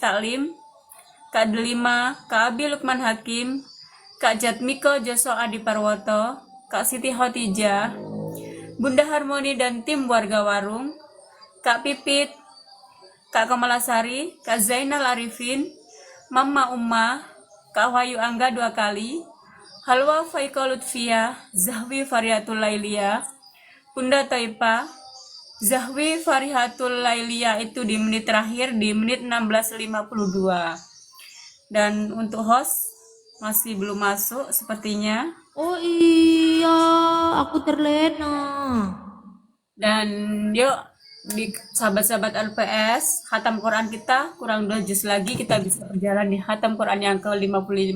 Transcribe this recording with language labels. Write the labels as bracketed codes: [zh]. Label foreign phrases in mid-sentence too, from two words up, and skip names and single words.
[id] Taklim, Kak Delima, Kak Abi Lukman Hakim, Kak Jatmiko Joso Adi Parwoto, Kak Siti Khotijah, Bunda Harmoni dan tim warga Warung, Kak Pipit, Kak Kamalasari, Kak Zainal Arifin, Mama Umma, Kak Wahyu Angga 2 kali, Halwa Faiko Lutfia, Zahwi Farihatul Lailia, Bunda Taipa, Zahwi Farihatul Lailia itu di menit terakhir di menit 16.52. Dan untuk host masih belum masuk sepertinya. Oh iya, aku terlena. Dan yuk di sahabat-sahabat LPS, khatam Quran kita kurang 2 juz lagi kita bisa berjalan di khatam Quran yang ke-55.